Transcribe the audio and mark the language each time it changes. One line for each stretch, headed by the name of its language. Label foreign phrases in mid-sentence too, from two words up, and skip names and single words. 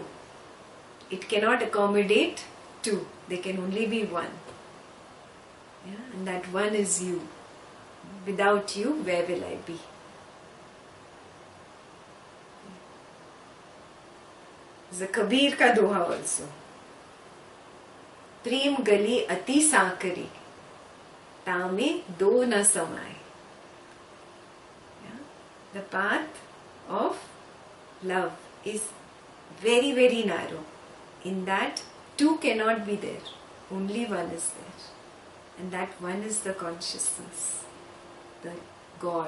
English: It cannot accommodate two. There can only be one. Yeah. And that one is you. Without you, where will I be? There's a
Hindi: कबीर का दोहा
English: also.
Hindi: प्रेम गली अति साकरी, तामे दो न समाए.
English: The path of love is very, very narrow. In that, two cannot be there. Only one is there. And that one is the consciousness, the God.